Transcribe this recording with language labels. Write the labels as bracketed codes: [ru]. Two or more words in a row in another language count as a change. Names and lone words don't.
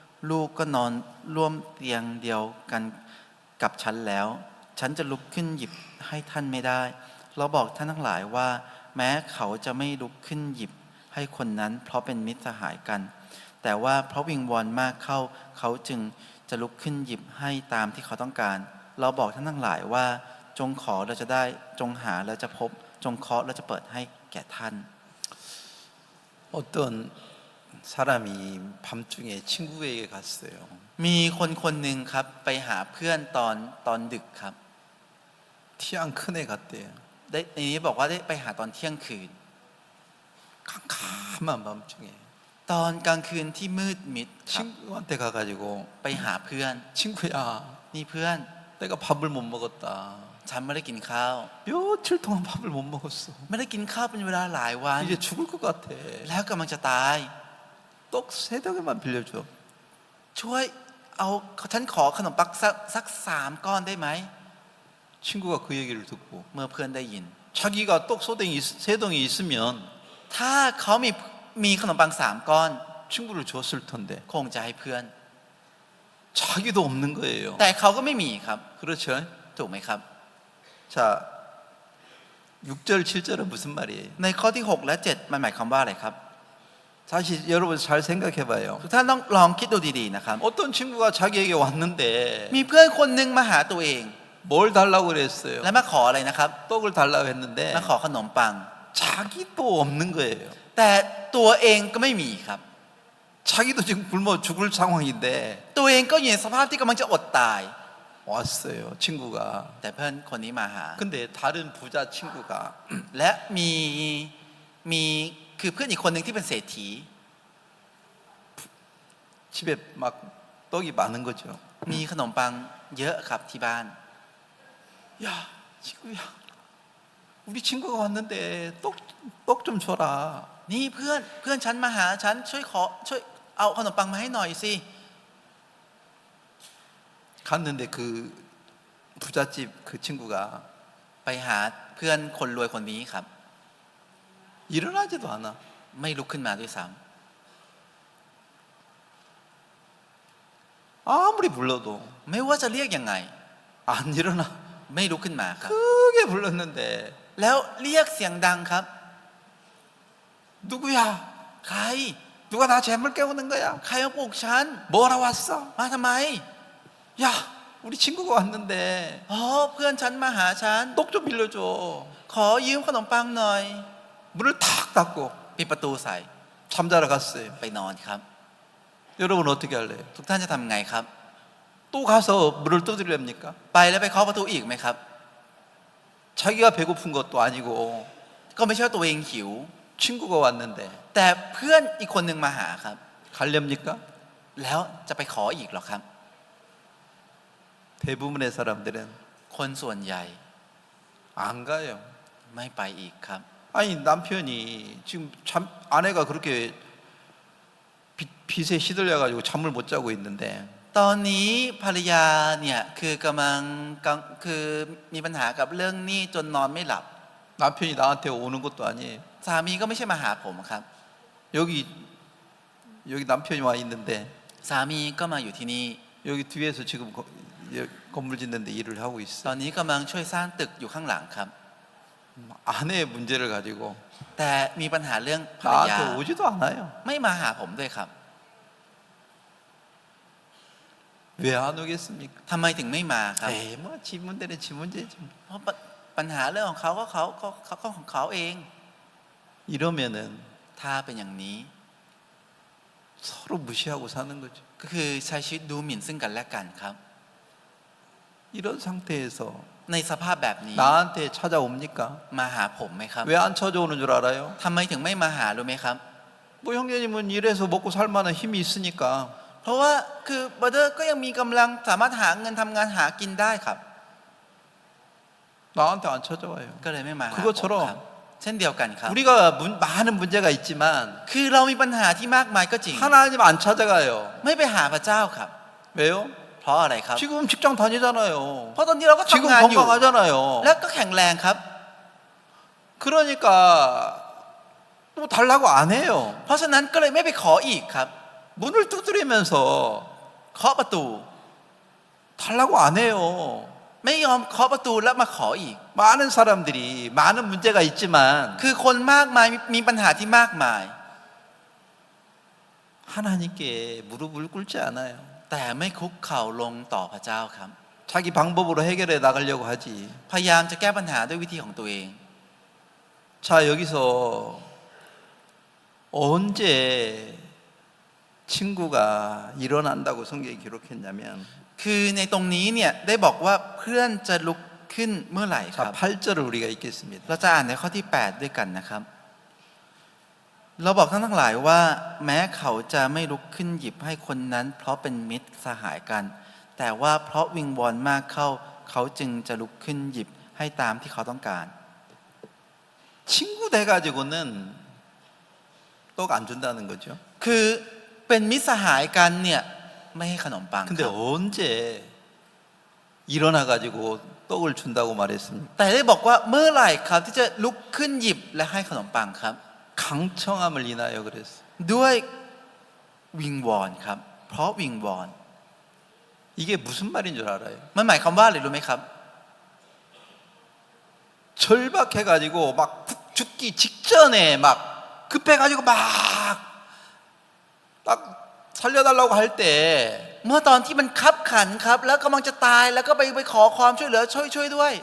[th] ลูกก็นอนร่วมเตียงเดียวกันกับฉันแล้ว ฉันจะลุกขึ้นหยิบให้ท่านไม่ได้ เราบอกท่านทั้งหลายว่า แม้เขาจะไม่ลุกขึ้นหยิบให้คนนั้น เพราะเป็นมิตรสหายกัน แต่ว่าเพราะวิงวอนมากเข้า เขาจึงจะลุกขึ้นหยิบให้ตามที่เขาต้องการ เราบอกท่านทั้งหลายว่า จงขอเราจะได้ จงหาแล้วจะพบ จงเคาะแล้วจะเปิดให้แก่ท่าน [ko] 어떤 사람이 밤중에 친구에게 갔어요. [th] มีคนคนหนึ่งครับไปหาเพื่อนตอนดึกครับ [ko] 티안 큰애 갔대요. [th] ได้ในนี้บอกว่าได้ไปหาตอนเที่ยงคืน [ko] 캄캄한 밤중에 [th] ตอนกลางคืนที่มืดมิดครับ [ko] 친구한테 가가지고 [th] ไปหาเพื่อน [ko] 친구야, [th] นี่เพื่อน [ko] 내가 밥을 못 먹었다. [th] ฉันไม่ได้กินข้าว [ko] 며칠 동안 밥을 못 먹었어. [th] ไม่ได้กินข้าวเป็นเวลาหลายวัน [ko] 이제 죽을 것 같아. [th] แล้วกำลังจะตาย [ko] 떡 3덩이만 빌려줘. [th] ช่วยเอาฉันขอขนมปังสัก3 ก้อนได้ไหม [ko] 친구가 그 얘기를 듣고 [th] เมื่อเพื่อนได้ยิน [ko] 자기가 떡 3덩이 있으면 [th] ถ้าเขามีขนมปัง3 ก้อน [ko] 친구를 줬을 텐데 [th] คงจะให้เพื่อน [ko] 자기도 없는 거예요. [th] แต่เขาก็ไม่มีครับ [ko] 그렇죠? [th] ถูกไหมครับ [ko] 자, 6절 7절은 무슨 말이에요? [th] ในข้อที่ 6 และ 7 มันหมายความว่าอะไรครับ [ko] 다시 여러분 잘 생각해 봐요. [th] ทุกท่านต้องลองคิดดูดีๆนะครับ [ko] 어떤 친구가 자기에게 왔는데 [th] มีเพื่อนคนหนึงมาหาตัวเอง [ko] 뭘 달라고 그랬어요? [th] และมาขออะไรนะครับ [ko] 떡을 달라고 했는데 [th] มาขอขนมปัง [ko] 자기도 없는 거예요. [th] แต่ตัวเองก็ไม่มีครับ [ko] 자기도 지금 굶어 죽을 상황인데 [th] ตัวเองก็อยู่ในสภาพที่กำลังจะอดตาย [ko] 왔어요. 친구가. [th] แต่เพื่อนคนนี้มาหา [ko] 근데 다른 부자 친구가 [th] และมีคือเพื่อนอีกคนหนึ่งที่เป็นเศรษฐี [ko] 집에 막 떡이 많은 거죠. [th] มีขนมปังเยอะครับที่บ้าน [ko] 야, 친구야. 우리 친구가 왔는데 떡 좀 줘라. [th] นี่เพื่อนฉันมาหาฉันช่วยเอาขนมปังมาให้หน่อยสิ [ko] 갔는데 그 부잣집 그 친구가 [th] ไปหาเพื่อนคนรวยคนนี้ครับ [ko] 일어나지도 않아. [th] ไม่ลุกขึ้นมาด้วยซ้ [ko] 아무리 불러도 [th] ำไม่ว่าจะเรียกยังไง [ko] 안 일어나. [th] ไม่ลุกขึ้นมาครับ [ko] 크게 불렀는데 [th] แล้วเรียกเสียงดังครับ [ko] 누구야? [th] ใคร [ko] 누가 나 재물 깨우는 거야? [th] ใครมาปลุกฉัน [ko] 뭐하러 왔어? [th] มาทำไม [ko] 야, 우리 친구가 왔는데 [th] อ๋อเพื่อนฉันมาหาฉัน [ko] 떡 좀 빌려줘. [th] ขอยืมขนมปังหน่อย [ko] 문을 탁 닫고 [th] ปิดประตูใส่ [ko] 잠자러 갔어요. [th] ไปนอนครับ [ko] 여러분 어떻게 할래요? [th] ทุกท่านจะทำไงครับ [ko] 또 가서 문을 두드립니까? [th] ไปแล้วไปเคาะประตูอีกไหมครับ [ko] 자기가 배고픈 것도 아니고 [th] ก็ไม่ใช่ว่าตัวเองหิว [ko] 친구가 왔는데 [th] แต่เพื่อนอีกคนหนึ่งมาหาครับ [ko] 가렵니까? [th] แล้วจะไปขออีกหรอครับ [ko] 대부분의 사람들은 [th] คนส่วนใหญ่ [ko] 안 가요. [th] ไม่ไปอีกครับ [ko] 아니 남편이 지금 아내가 그렇게 빚에 시들려 가지고 잠을 못 자고 있는데 [th] ตอนนี้ภรรยาเนี่ยคือกำลังคือมีปัญหากับเรื่องหนี้จนนอนไม่หลับ [ko] 남편이 나한테 오는 것도 아니에요. [th] สามีก็ไม่ใช่มาหาผมครับ [ko] 여기 남편이 와 있는데 [th] สามีก็มาอยู่ที่นี่ [ko] 여기 뒤에서 지금 건물 짓는데 일을 하고 [th] ตอ [ko] 있어. [th] นนี้กำลังช่วยสร้างตึกอยู่ข้างหลังครับ [ko] 아내의 문제를 가지고 [th] แต่มีปัญหาเรื่องภรรยา [ko] 나한테 오지도 않아요. [th] ไม่มาหาผมด้วยครับ [ko] 왜 안 오겠습니까? [th] ทำไมถึงไม่มาครับ [ko] 에이 뭐지 문제는 지 문제지. [th] เพราะปัญหาเรื่องของเขาก็ของเขาเอง [ko] 이러면은 [th] ถ้าเป็นอย่างนี้ [ko] 서로 무시하고 사는 거죠. [th] ก็คือใช้ชีวิตดูหมิ่นซึ่งกันและกันครับ [ko] 이런 상태에서 [th] ในสภาพแบบนี้ [ko] 나한테 찾아옵니까? [th] มาหาผมไหมครับ [ko] 왜 안 찾아오는 줄 알아요? [th] ทำไมถึงไม่มาหารู้ไหมครับ [ko] 뭐 형제님은 일해서 먹고 살 만한 힘이 있으니까 [th] เพราะว่าคือบราเดอร์ก็ยังมีกำลังสามารถหาเงินทำงานหากินได้ครับ [ko] 나한테 안 찾아와요. [th] ก็เลยไม่มาหาผม [ko] 그것처럼 [th] ครับเช่นเดียวกันครับ [ko] 우리가 많은 문제가 있지만 [th] คือเรามีปัญหาที่มากมายก็จริง [ko] 하나님 안 찾아가요. [th] ไม่ไปหาพระเจ้าครับ [ko] 왜요? [th] เพราะอะไรครับ [ko] 지금 직장 다니잖아요. [th] เพราะตอนนี้เราก็ [ko] 지금 [th] ทำงานอยู่ [ko] 건강하잖아요. [th] แล้วก็แข็งแรงครับ [ko] 그러니까 또 달라고 안 해요. [th] เพราะฉะนั้นก็เลยไม่ไปขออีกครับ [ko] 문을 두드리면서 [th] เคาะประตู [ko] 달라고 안 해요. [th] ไม่ยอมเคาะประตูแล้วมาขออีก [ko] 많은 사람들이 많은 문제가 있지만 [th] คือคนมากมายมีปัญหาที่มากมาย [ko] 하나님께 무릎을 꿇지 않아요. [th] แต่ไม่คุกเข่าลงต่อพระเจ้าครับ [ko] 자기 방법으로 해결해 나가려고 하지. [th] พยายามจะแก้ปัญหาด้วยวิธีของตัวเอง [ko] 자, 여기서 언제 친구가 일어난다고 성경이 기록했냐면 [th] คือในตรงนี้เนี่ยได้บอกว่าเพื่อนจะลุกขึ้นเมื่อไหร่ค [ko] 자, [th] รับ [ko] 8절을 우리가 읽겠습니다. [th] เราจะอ่านในข้อที่ 8 ด้วยกันนะครับ เราบอกท่านทั้งหลายว่า แม้เขาจะไม่ลุกขึ้นหยิบให้คนนั้น เพราะเป็นมิตรสหายกัน แต่ว่าเพราะวิงวอนมากเข้า เขาจึงจะลุกขึ้นหยิบให้ตามที่เขาต้องการ [ko] 친구 돼가지고는 떡 안 준다는 거죠. [th] คือเป็นมิตรสหายกันเนี่ยไม่ให้ขนมปังค [ko] 근데 [th] รับ [ko] 언제 일어나가지고 떡을 준다고 말했습니까? [th] แต่ได้บอกว่าเมื่อไหร่ครับที่จะลุกขึ้นหยิบและให้ขนมปังครับ [ko] 강청함을 인하여 그랬어. [th] ด้วยวิงวอนครับ เพราะวิงวอน [ko] 이게 무슨 말인 줄 알아요? [th] มันหมายความว่าอะไรรู้ไหมครับ [ko] 절박해가지고 막 죽기 직전에 막 급해가지고 막 딱 살려달라고 할 때 [th] เมื่อตอนที่มันคับขันครับแล้วกำลังจะตายแล้วก็ไปขอความช่วยเหลือช่วยด้วย